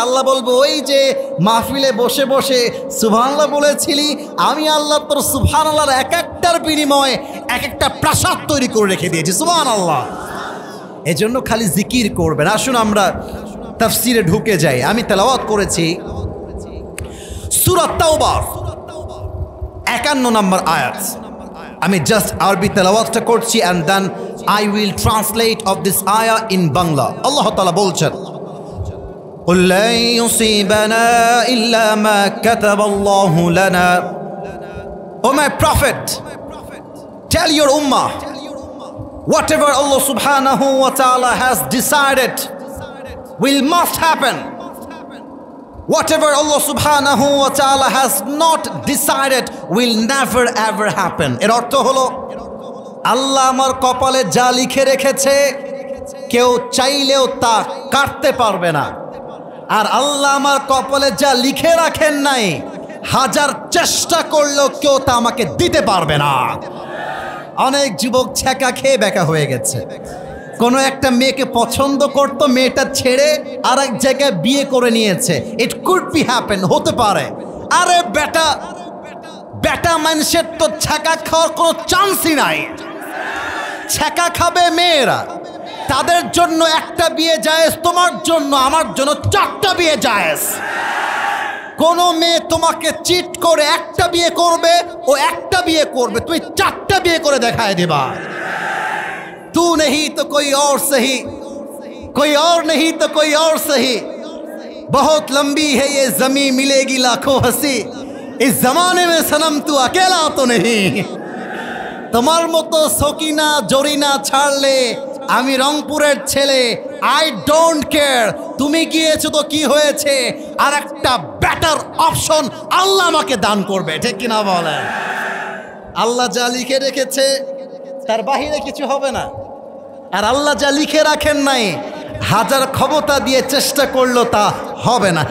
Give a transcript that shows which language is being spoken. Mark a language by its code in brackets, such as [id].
[bn] আল্লাহ বলবো, ওই যে মাহফিলে বসে বসে সুবহানাল্লাহ বলেছিলি, আমি আল্লাহ তোর সুবহানাল্লাহর এক একটার বিনিময়ে এক একটা প্রাসাদ তৈরি করে রেখে দিয়েছি। সুবহানাল্লাহ। এজন্য খালি জিকির করবেন। আসুন আমরা তাফসিরে ঢুকে যাই। আমি তেলাওয়াত করেছি সূরা তাওবার 51 নম্বর আয়াত। আমি জাস্ট আরবি তেলাওয়াতটা করছি [en] and then I will translate of this ayah in Bangla. [bn] আল্লাহ তাআলা বলছেন, [ar] قُل لَّن يُصِيبَنَا إِلَّا مَا كَتَبَ اللَّهُ لَنَا. [en] O my prophet, tell your ummah, whatever Allah subhanahu wa ta'ala has decided will must happen. Whatever Allah subhanahu wa ta'ala has not decided will never ever happen. [bn] এর অর্থ হলো আল্লাহ আমার কপালে যা লিখে রেখেছে কেউ চাইলেও তা কাটতে পারবে না, আর আল্লাহ আমার কপালে যা লিখে রাখেন নাই হাজার চেষ্টা করলেও কেউ তা আমাকে দিতে পারবে না। অনেক যুবক ছ্যাঁকা খেয়ে বেকা হয়ে গেছে। কোনো একটা মেয়েকে পছন্দ করতো, মেয়েটা ছেড়ে আর এক জায়গায় বিয়ে করে নিয়েছে। [en] it could be happen, [bn] হতে পারে। আরে বেটা বেটা মানুষের তো ছ্যাঁকা খাওয়ার কোনো চান্সই নাই। ছ্যাঁকা খাবে মেয়েরা, তাদের জন্য একটা বিয়ে জায়েজ, তোমার জন্য আমার জন্য 4টা বিয়ে জায়েজ। কোনো মেয়ে তোমাকে চিট করে একটা বিয়ে করবে, ও একটা বিয়ে করবে, তুমি 4টা বিয়ে করে দেখায় দিবা। [hi] तू नहीं तो कोई और सही, कोई और नहीं तो कोई और सही, बहुत लंबी है ये जमीन मिलेगी लाखों हंसी, इस जमाने में सनम तू अकेला तो नहीं। [bn] তোমার মতো সকিনা জরিনা ছাড়লে আমি রংপুরের ছেলে, [en] I don't care. [bn] তুমি গিয়েছো তো কি হয়েছে, আর একটা বেটার অপশন আল্লাহ আমাকে দান করবে, ঠিক কিনা বলেন? আল্লাহ যা লিখে রেখেছে তার বাহিরে কিছু হবে না, আর আল্লাহ যা লিখে রাখেন নাই হাজার ক্ষমতা দিয়ে চেষ্টা করলো তা হবে না।